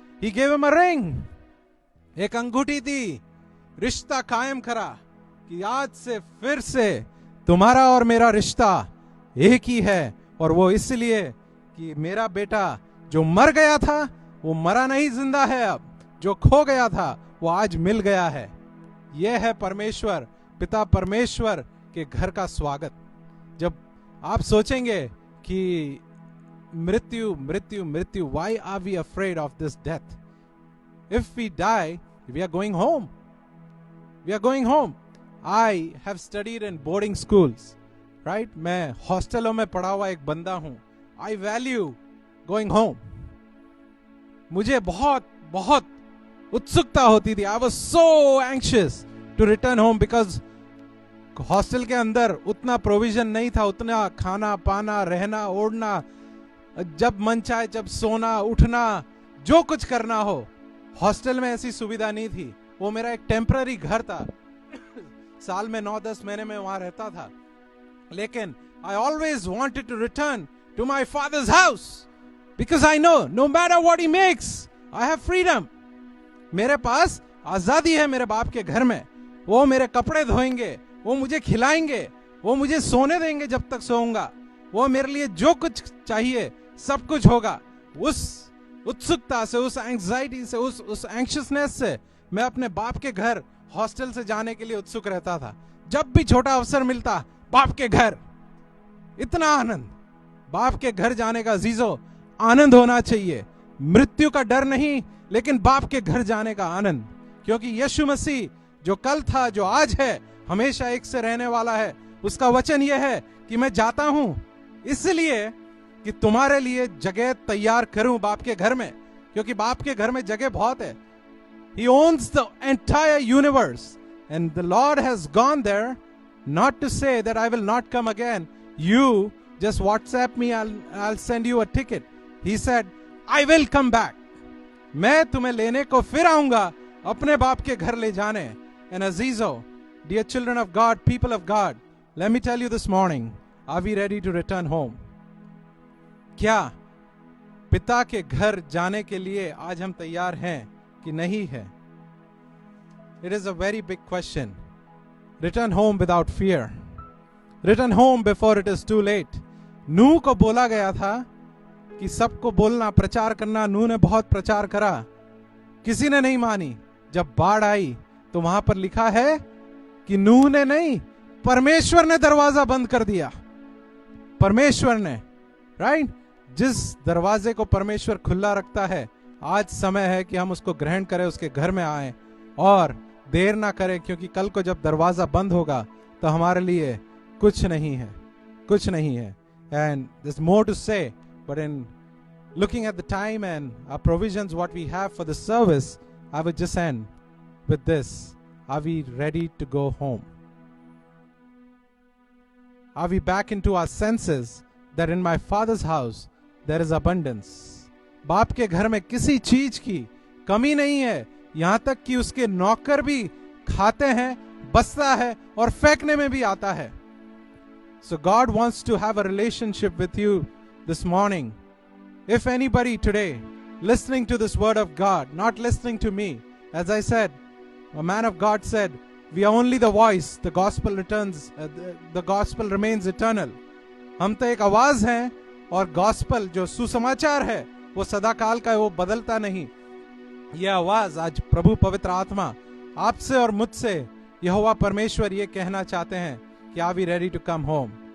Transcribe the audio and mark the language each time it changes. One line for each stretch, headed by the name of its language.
English: He gave him a ring,
Hindi: एक अंगूठी दी, रिश्ता कायम करा कि आज से फिर से तुम्हारा और मेरा रिश्ता एक ही है. और वो इसलिए कि मेरा बेटा जो मर गया था वो मरा नहीं, जिंदा है. अब जो खो गया था वो आज मिल गया है. यह है परमेश्वर, पिता परमेश्वर के घर का स्वागत. जब आप सोचेंगे कि मृत्यु मृत्यु मृत्यु,
English: why are we afraid of this death? If we die, we are going home. We are going home. I have studied in boarding schools, right?
Hindi: मैं हॉस्टलों में पढ़ा हुआ एक बंदा हूं.
English: I value going home.
Hindi: मुझे बहुत बहुत उत्सुकता होती थी.
English: I was so anxious to return home because
Hindi: hostel के अंदर उतना प्रोविजन नहीं था, उतना खाना पाना, रहना, ओढ़ना, जब मन चाहे जब सोना उठना, जो कुछ करना हो, हॉस्टल में ऐसी सुविधा नहीं थी. वो मेरा एक टेम्पररी घर था. साल में 9-10 महीने में वहां रहता था.
English: लेकिन I always wanted to return to my father's house because I know no matter what he makes, I have freedom.
Hindi: मेरे पास आजादी है मेरे बाप के घर में. वो मेरे कपड़े धोएंगे, वो मुझे खिलाएंगे, वो मुझे सोने देंगे जब तक सोऊंगा, वो मेरे लिए जो कुछ चाहिए सब कुछ होगा. उस उत्सुकता से, उस एंग्जाइटी से, उस एंक्शियसनेस से मैं अपने बाप के घर हॉस्टल से जाने के लिए उत्सुक रहता था. जब भी छोटा अवसर मिलता, बाप के घर, इतना आनंद. बाप के घर जाने का अजीजों आनंद होना चाहिए. मृत्यु का डर नहीं, लेकिन बाप के घर जाने का आनंद. क्योंकि यीशु मसीह जो कल था, जो आज है, हमेशा एक से रहने वाला है. उसका वचन यह है कि मैं जाता हूं इसलिए कि तुम्हारे लिए जगह तैयार करूं बाप के घर में. क्योंकि बाप के घर में जगह बहुत है.
English: He owns the entire universe, and the Lord has gone there not to say that I will not come again. You just WhatsApp me, I'll send you a ticket. He said, I will come back.
Hindi: मैं तुम्हें लेने को फिर आऊंगा अपने बाप के घर ले जाने.
English: And Azizo, dear children of God, people of God, let me tell you this morning, are we ready to return home?
Hindi: क्या पिता के घर जाने के लिए आज हम तैयार हैं कि नहीं है?
English: It is a very big question. Return home without fear. Return home before it is too late.
Hindi: नूह को बोला गया था कि सबको बोलना, प्रचार करना. नूह ने बहुत प्रचार करा, किसी ने नहीं मानी. जब बाढ़ आई तो वहां पर लिखा है कि नूह ने नहीं, परमेश्वर ने दरवाजा बंद कर दिया. परमेश्वर ने, राइट? जिस दरवाजे को परमेश्वर खुला रखता है, आज समय है कि हम उसको ग्रहण करें, उसके घर में आए और देर ना करें. क्योंकि कल को जब दरवाजा बंद होगा तो हमारे लिए कुछ नहीं है, कुछ नहीं है.
English: And there's more to say, but in looking at the time and our provisions, what we have for the service, I would just end with this. Are we ready to go home? Are we back into our senses that in my Father's house there is abundance?
Hindi: बाप के घर में किसी चीज की कमी नहीं है. यहां तक कि उसके नौकर भी खाते हैं, बसता है और फेंकने में भी आता है.
English: So God wants to have a relationship with you this morning. If anybody today listening to this word of God, not listening to me, as I said, a man of God said, We are only the voice. The gospel the gospel remains eternal.
Hindi: हम तो एक आवाज हैं और gospel जो सुसमाचार है वो सदा काल का है, वो बदलता नहीं. ये आवाज आज प्रभु पवित्र आत्मा आपसे और मुझसे यहोवा परमेश्वर ये कहना चाहते हैं कि
English: Are we ready to come home.